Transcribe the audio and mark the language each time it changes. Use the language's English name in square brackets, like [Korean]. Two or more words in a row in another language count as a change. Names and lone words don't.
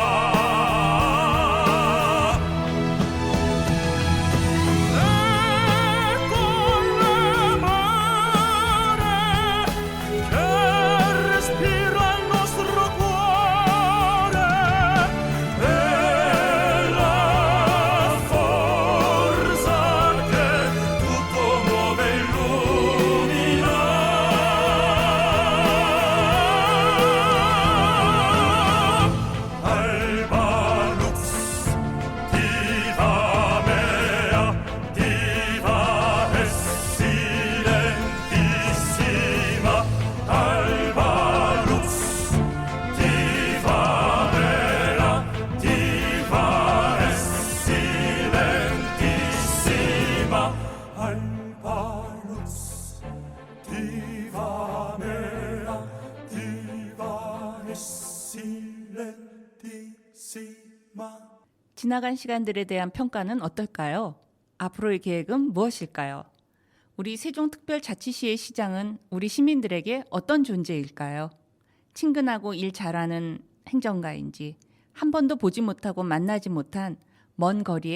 [Italian] E con l'amore che respira il nostro cuore e la forza che tutto muove e illumina. [Latin] Alba lux, diva mea, diva e silentissima. Alba lux, diva mea, diva e silentissima. Alba lux, diva mea, diva e silentissima. [Korean] 지나간 시간들에 대한 평가는 어떨까요? 앞으로의 계획은 무엇일까요? 우리 세종특별자치시의 시장은 우리 시민들에게 어떤 존재일까요? 친근하고 일 잘하는 행정가인지, 한 번도 보지 못하고 만나지 못한 먼 거리의